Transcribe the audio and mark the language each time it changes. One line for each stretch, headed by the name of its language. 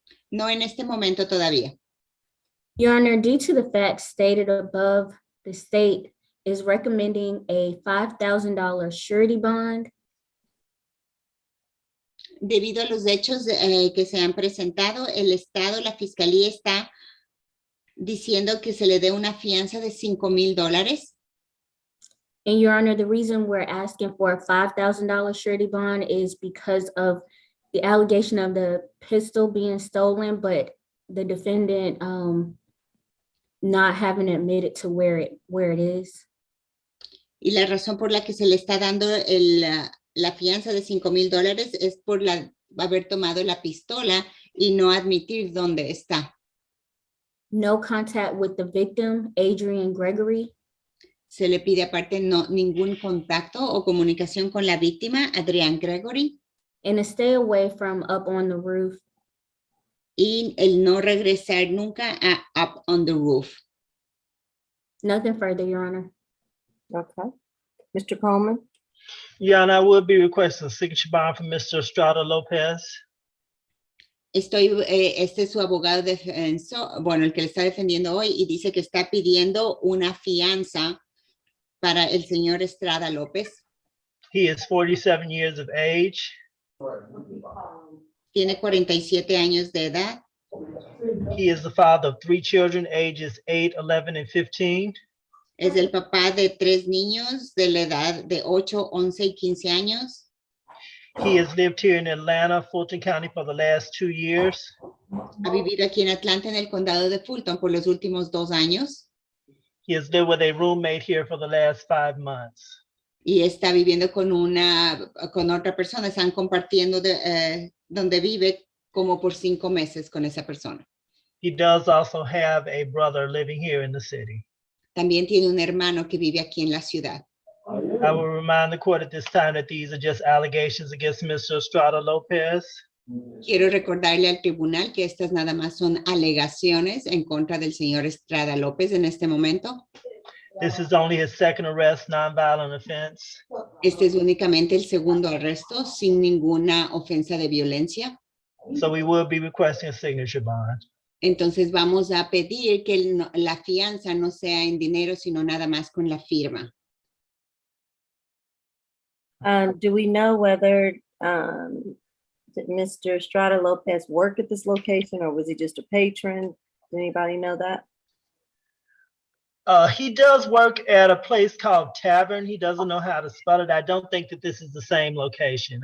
Spanish: No en este momento todavía.
English: Your Honor, due to the facts stated above, the state is recommending a $5,000 surety bond.
Spanish: Debido a los hechos que se han presentado, el Estado, la Fiscalía está diciendo que se le dé una fianza de $5,000.
English: And Your Honor, the reason we're asking for a $5,000 surety bond is because of the allegation of the pistol being stolen, but the defendant not having admitted to where it is.
Spanish: Y la razón por la que se le está dando la fianza de $5,000 es por haber tomado la pistola y no admitir dónde está.
English: No contact with the victim, Adrian Gregory.
Spanish: Se le pide aparte ningún contacto o comunicación con la víctima, Adrian Gregory.
English: And to stay away from Up on the Roof.
Spanish: Y el no regresar nunca a Up on the Roof.
English: Nothing further, Your Honor. Okay. Mr. Coleman? Your Honor, I would be requesting a signature bond from Mr. Estrada Lopez.
Spanish: Este es su abogado defensor, bueno, el que le está defendiendo hoy, y dice que está pidiendo una fianza para el señor Estrada López.
English: He is 47 years of age.
Spanish: Tiene 47 años de edad.
English: He is the father of 3 children, ages 8, 11, and 15.
Spanish: Es el papá de 3 niños de la edad de 8, 11 y 15 años.
English: He has lived here in Atlanta, Fulton County for the last 2 years.
Spanish: Ha vivido aquí en Atlanta, en el condado de Fulton, por los últimos 2 años.
English: He has lived with a roommate here for the last 5 months.
Spanish: Y está viviendo con otra persona. Están compartiendo donde vive como por 5 meses con esa persona.
English: He does also have a brother living here in the city.
Spanish: También tiene un hermano que vive aquí en la ciudad.
English: I will remind the court at this time that these are just allegations against Mr. Estrada Lopez.
Spanish: Quiero recordarle al tribunal que estas nada más son alegaciones en contra del señor Estrada López en este momento.
English: This is only his second arrest, nonviolent offense.
Spanish: Este es únicamente el segundo arresto sin ninguna ofensa de violencia.
English: So we will be requesting a signature bond.
Spanish: Entonces vamos a pedir que la fianza no sea en dinero, sino nada más con la firma.
English: Do we know whether did Mr. Estrada Lopez work at this location, or was he just a patron? Does anybody know that? He does work at a place called Tavern. He doesn't know how to spell it. I don't think that this is the same location.